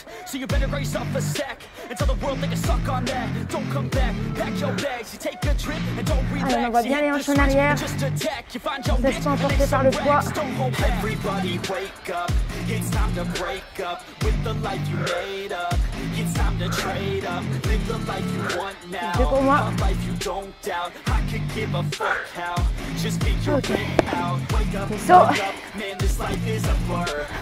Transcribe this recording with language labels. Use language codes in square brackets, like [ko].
[en] So you better raise up a sec and tell the world they can suck on that. Don't come back, pack your bags. You take a trip and don't relax. [fr] Allez, on voit bien les hanches en arrière. Laisse pas emporter par le poids. [en] Everybody wake up, it's time to break up with the life you made up. It's time to trade up, live the life you want now. A life you don't doubt, I could give a fuck how. Just be your way out, wake up, man, this life is a blur.